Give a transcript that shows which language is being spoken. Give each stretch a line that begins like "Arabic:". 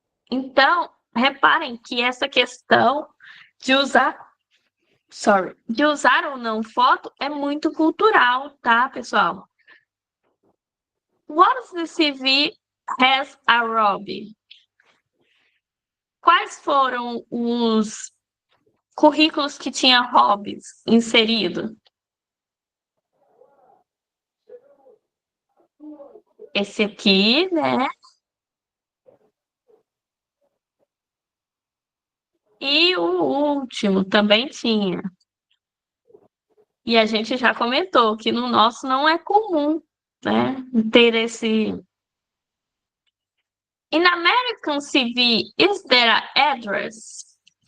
Portuguese: Então, reparem que essa questão de de usar ou não foto é muito cultural, tá, pessoal?
English: What does the CV has a Robbie?
Portuguese: Quais foram os currículos que tinha hobbies inserido? Esse aqui, né? E o último também tinha. E a gente já comentou que no nosso não é comum, né? Ter esse.
English: In American CV, is there an address?